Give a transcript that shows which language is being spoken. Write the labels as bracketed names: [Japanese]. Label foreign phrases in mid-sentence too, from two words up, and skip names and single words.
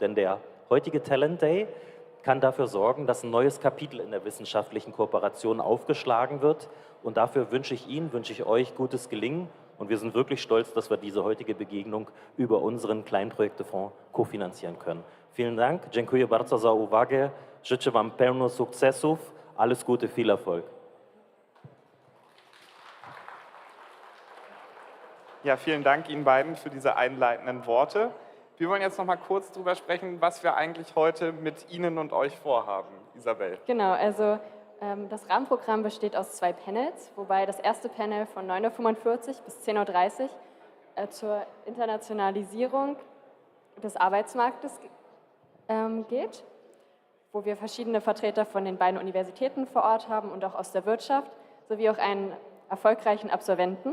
[German] Denn der heutige Talent Day kann dafür sorgen, dass ein neues Kapitel in der wissenschaftlichen Kooperation aufgeschlagen wird. Und dafür wünsche ich Ihnen, wünsche ich euch gutes Gelingen. Und wir sind wirklich stolz, dass wir diese heutige Begegnung über unseren Kleinprojektefonds kofinanzieren können. Vielen Dank. [Polish] Dziękuję bardzo za uwagę. Życzę Wam pełno sukcesów. [German] Alles Gute, viel Erfolg. Ja, vielen Dank Ihnen beiden für diese einleitenden Worte. Wir wollen jetzt noch mal kurz darüber sprechen, was wir eigentlich heute mit Ihnen und euch vorhaben. Isabel. Genau, also das Rahmenprogramm besteht aus 2 Panels, wobei das erste Panel von 9:45 Uhr bis 10:30 Uhr zur Internationalisierung des Arbeitsmarktes geht, wo wir verschiedene Vertreter von den beiden Universitäten vor Ort haben und auch aus der Wirtschaft, sowie auch einen erfolgreichen Absolventen.